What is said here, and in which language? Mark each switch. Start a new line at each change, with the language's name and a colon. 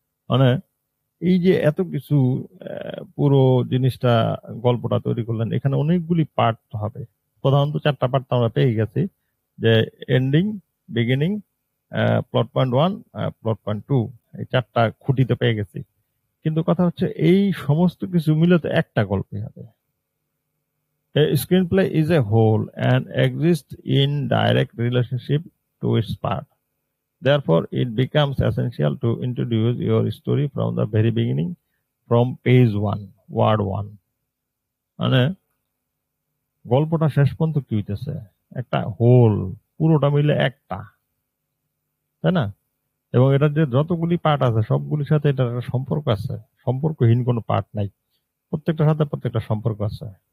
Bangla: মানে এই যে এত কিছু পুরো জিনিসটা গল্পটা তৈরি করলেন, এখানে অনেকগুলি পার্ট হবে। প্রধানত 4টা পার্ট তো আমরা পেয়ে গেছি, যে ending, beginning, plot point 1, plot point 2, এই 4টা খুঁটিতে পেয়ে গেছি। কিন্তু কথা হচ্ছে এই সমস্ত কিছু মিলে তো একটা গল্পই হবে।
English: A screenplay is a whole and exists in direct relationship to its part. Therefore, it becomes essential to introduce your story from the very beginning, from page 1, word 1.
Bangla: মানে গল্পটা শেষ পর্যন্ত কি হইতেছে, একটা হোল, পুরোটা মিলে একটা, তাই না? এবং এটার যে যতগুলি পার্ট আছে সবগুলির সাথে এটার একটা সম্পর্ক আছে, সম্পর্কহীন কোনো পার্ট নাই, প্রত্যেকটার সাথে প্রত্যেকটা সম্পর্ক আছে।